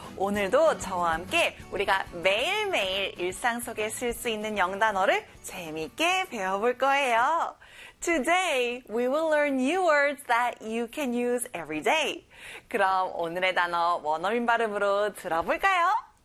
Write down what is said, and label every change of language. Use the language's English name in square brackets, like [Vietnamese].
[Korean] 오늘도 저와 함께 우리가 매일매일 일상 속에 쓸 수 있는 영단어를 재미있게 배워볼 거예요. [English] Today we will learn new words that you can use every day. [Korean] 그럼 오늘의 단어 원어민 발음으로 들어볼까요?